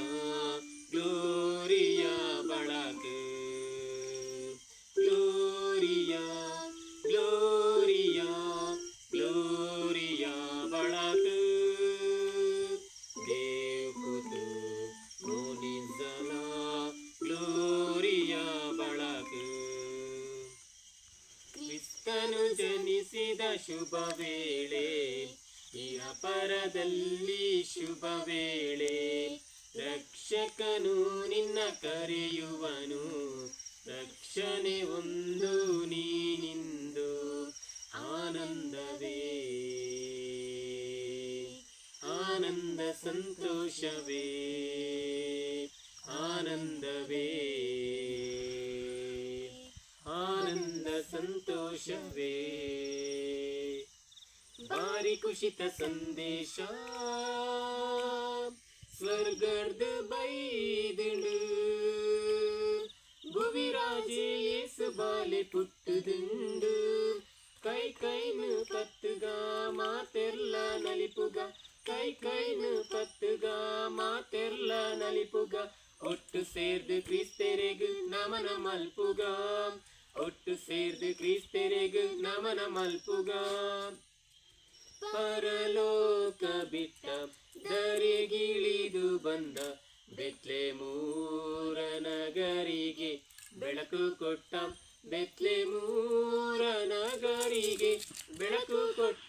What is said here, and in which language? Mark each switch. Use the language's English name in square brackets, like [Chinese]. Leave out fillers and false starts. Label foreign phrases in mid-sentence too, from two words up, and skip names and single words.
[Konkani] ग्लोरिया बाळाक ग्लोरिया ग्लोरिया ग्लोरिया बाळाक देवपूत मोनी जाला. ಗ್ಲೋರಿಯಾ ಬಾಳಕ. [Kannada] ಕ್ರಿಸ್ತನು ಜನಿಸಿದ ಶುಭ ವೇಳೆ, ಇಹಪರದಲ್ಲಿ ಶುಭ ವೇಳೆ. ರಕ್ಷಕನು ನಿನ್ನ ಕರೆಯುವನು, ರಕ್ಷಣೆ ಒಂದು ನೀನಿಂದು. ಆನಂದವೇ ಆನಂದ ಸಂತೋಷವೇ ಆನಂದವೇ ಆನಂದ ಸಂತೋಷವೇ. [Tulu] ಬಾರಿ ಖುಷಿತ ಸಂದೇಶ ಸ್ವರ್ಗದ ಬೈದಳು. ಭುವಿರಾಜೆ ಯೇಸು ಬಾಲೆ ಪುಟ್ಟುದುಂಡು. ಕೈ ಕೈನು ಪತ್ತುಗ ಮಾತೆರ್ಲ ನಲಿಪುಗ, ಕೈ ಕೈನು ಪತ್ತುಗ ಮಾತೆರ್ಲ ನಲಿಪುಗ. ಒಟ್ಟು ಸೇರ್ದು ಕ್ರಿಸ್ತೆರೆಗು ನಮನ ಮಲ್ಪುಗ, ಒಟ್ಟು ಸೇರ್ದು ಕ್ರಿಸ್ತೆರೆಗು ನಮನ ಮಲ್ಪುಗ. [Kannada] ಪರಲೋಕ ಬಿಟ್ಟ ದರೆಗಿಳಿದು ಬಂದ, ಬೆತ್ಲೆಹೇಮೂರ ನಗರಿಗೆ ಬೆಳಕು ಕೊಟ್ಟ. ಬೆತ್ಲೆಹೇಮೂರ ನಗರಿಗೆ ಬೆಳಕು ಕೊಟ್ಟ.